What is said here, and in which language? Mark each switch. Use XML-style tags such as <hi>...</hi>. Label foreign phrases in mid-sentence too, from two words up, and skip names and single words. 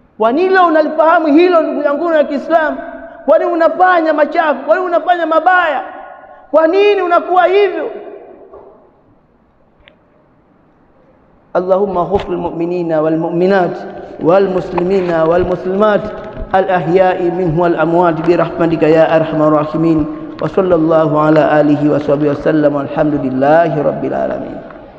<sw>Kwa nini unalifahamu hilo ndugu yangu wa Kiislamu? Kwa nini unafanya machafu? Kwa nini unafanya mabaya? Kwa nini unakuwa hivyo?</sw> <ar>اللهم اغفر للمؤمنين والمؤمنات والمسلمين والمسلمات الأحياء منهم والأموات برحمتك يا أرحم الراحمين. وصلى الله على آله وصحبه وسلم. الحمد لله رب العالمين.</ar>